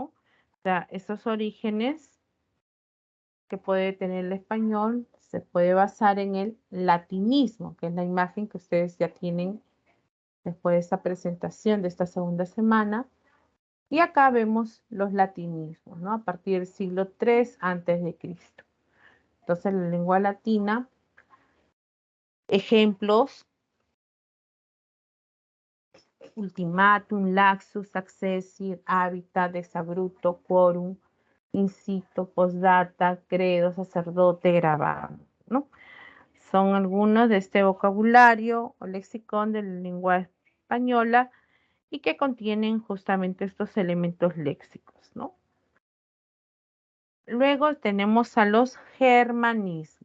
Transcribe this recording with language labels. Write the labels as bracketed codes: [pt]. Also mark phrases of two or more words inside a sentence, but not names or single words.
[es] O sea, esos orígenes que puede tener el español se puede basar en el latinismo, que es la imagen que ustedes ya tienen después de esta presentación de esta segunda semana. Y acá vemos los latinismos, ¿no? A partir del siglo III antes de Cristo. Entonces, la lengua latina, ejemplos: [la] ultimatum, laxus, accessir, habitat, exabrupto, quorum, incito, postdata, credo, [es] sacerdote, grabado, ¿no? Son algunos de este vocabulario o lexicón de la lengua española y que contienen justamente estos elementos léxicos, ¿no? Luego tenemos a los germanismos.